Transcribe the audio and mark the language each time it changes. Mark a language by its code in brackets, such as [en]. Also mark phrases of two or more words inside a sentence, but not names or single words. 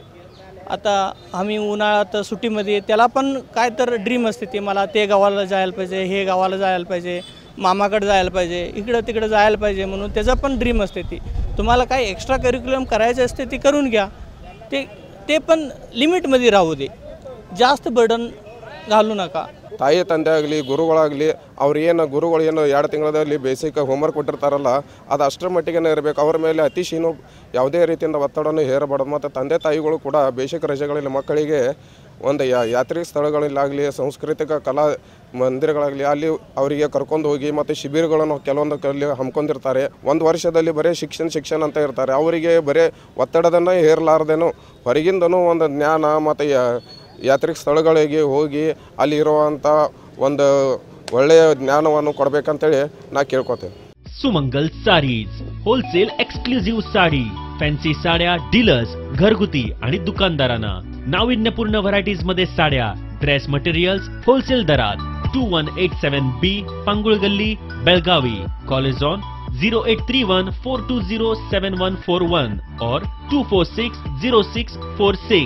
[mr] आता आम्ही उन्हाळ्यात सुट्टीमध्ये त्याला पण काय तर ड्रीम असते ते मला ते गावाला जायला पाहिजे, हे गावाला जायला पाहिजे, मामाकडे जायला पाहिजे, इकडं तिकडं जायला पाहिजे म्हणून त्याचा पण ड्रीम असते ती। तुम्हाला काय [en] extra curriculum [mr] करायचं असते ते करून घ्या, ते पण लिमिटमध्ये राहू दे, जास्त बर्डन घालू नका। [kn] ತಾಯಿ ತಂದೆ ಆಗಲಿ ಗುರುಗಳಾಗಲಿ ಅವ್ರು ಏನು ಗುರುಗಳು ಏನು 2 ತಿಂಗಳಲ್ಲಿ [en] basic homework [kn] ಕೊಟ್ಟಿರ್ತಾರಲ್ಲ ಅದು ಅಷ್ಟರ ಮಟ್ಟಿಗೆ ಇರಬೇಕು। ಅವರ ಮೇಲೆ ಅತಿಶೀನು ಯಾವುದೇ ರೀತಿಯಿಂದ ಒತ್ತಡವನ್ನು ಹೇರಬಾರದು। ಮತ್ತು ತಂದೆ ತಾಯಿಗಳು ಕೂಡ ಬೇಸಿಕ್ ರಜೆಗಳಲ್ಲಿ ಮಕ್ಕಳಿಗೆ ಒಂದು ಯಾತ್ರಿಕ ಸ್ಥಳಗಳಲ್ಲಾಗಲಿ ಸಾಂಸ್ಕೃತಿಕ ಕಲಾ ಮಂದಿರಗಳಾಗಲಿ ಅಲ್ಲಿ ಅವರಿಗೆ ಕರ್ಕೊಂಡು ಹೋಗಿ ಮತ್ತು ಶಿಬಿರಗಳನ್ನು ಕೆಲವೊಂದು ಹಮ್ಮಿಕೊಂಡಿರ್ತಾರೆ। ಒಂದು ವರ್ಷದಲ್ಲಿ ಬರೀ ಶಿಕ್ಷಣ ಅಂತ ಇರ್ತಾರೆ, ಅವರಿಗೆ ಬರೀ ಒತ್ತಡದನ್ನು ಹೇರಲಾರ್ದೇನೋ ಹೊರಗಿಂದನೂ ಒಂದು ಜ್ಞಾನ ಮತ್ತು ಯಾತ್ರಿಕ ಸ್ಥಳಗಳಿಗೆ ಹೋಗಿ ಅಲ್ಲಿರುವಂಥ ಒಂದು ಒಳ್ಳೆಯ ಜ್ಞಾನವನ್ನು ಕೊಡಬೇಕಂತೇಳಿ ನಾ ಕೇಳ್ಕೊತೇನೆ। [mr] सुमंगल साडीज [en] wholesale exclusive [mr] साडी, फॅन्सी साड्या डीलर्स, घरगुती आणि दुकानदारांना नाविन्यपूर्ण व्हरायटीज मध्ये साड्या, [en] dress materials wholesale [mr] दरात। 2187B पांगुळ गल्ली, बेळगावी। [en] call is on [mr] 0831420741 और 2460646।